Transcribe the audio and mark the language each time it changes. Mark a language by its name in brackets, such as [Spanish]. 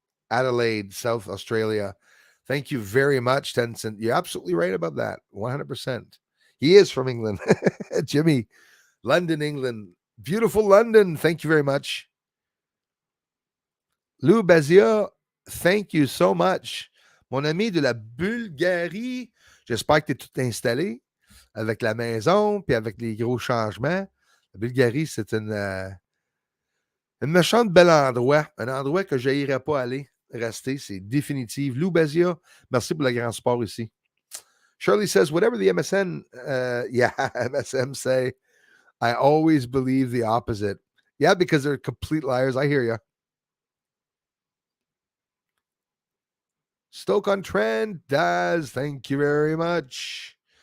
[English] Adelaide, South Australia. Thank you very much, Tencent. You're absolutely right about that. 100%. He is from England. Jimmy, London, England. Beautiful London. Thank you very much. Lou Bazia, thank you so much. [French] Mon ami de la Bulgarie, j'espère que tu es tout installé avec la maison puis avec les gros changements. La Bulgarie, c'est une méchante bel endroit. Un endroit que je n'irais pas aller rester. C'est définitif. Lou Bazia, merci pour le grand sport ici. [English] Shirley says, whatever the MSN, MSM say, I always believe the opposite. Yeah, because they're complete liars. I hear you. Stoke-on-Trent does. Thank you very much.